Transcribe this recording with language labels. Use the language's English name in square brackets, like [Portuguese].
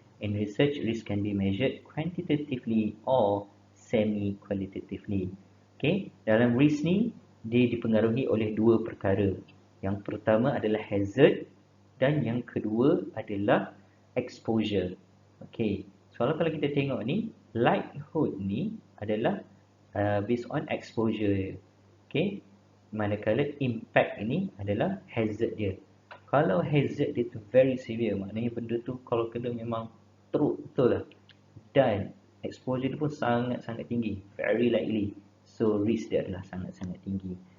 [English] In research, risk can be measured quantitatively or semi-qualitatively. [Malay] Okay, dalam risk ni dia dipengaruhi oleh dua perkara. Yang pertama adalah hazard dan yang kedua adalah exposure. Okay, soalan kalau kita tengok ni, likelihood ni adalah [English] based on exposure. [Malay] Okay, manakala impact ini adalah hazard dia. Kalau hazard dia tu [English] very severe, [Malay] maknanya benda tu kalau kena memang teruk betul lah. Dan exposure dia pun sangat-sangat tinggi, [English] very likely. [Malay] So risk dia adalah sangat-sangat tinggi.